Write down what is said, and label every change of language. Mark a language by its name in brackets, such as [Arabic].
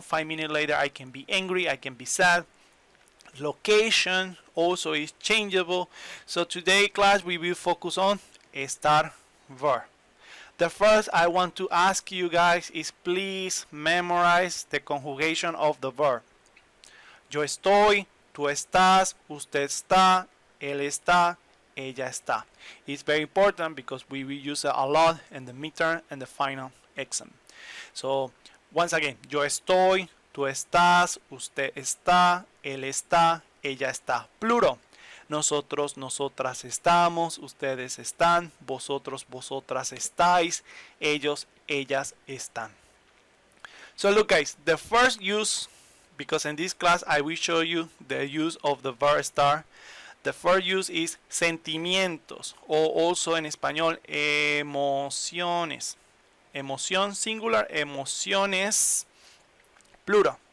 [English] 5 minutes later, I can be angry. I can be sad. Location also is changeable. So today class we will focus on estar verb. The first I want to ask you guys is please memorize the conjugation of the verb. [Spanish] Yo estoy, tú estás, usted está, él está, ella está. [English] It's very important because we will use it a lot in the midterm and the final exam. So once again, [Spanish] yo estoy, tú estás, usted está, él está, ella está. Plural. Nosotros, nosotras estamos, ustedes están, vosotros, vosotras estáis, ellos, ellas están. [English] So look guys, the first use, because in this class I will show you the use of the verb estar. The first use is sentimientos, or also [Spanish] en español emociones. Emoción singular, emociones plural.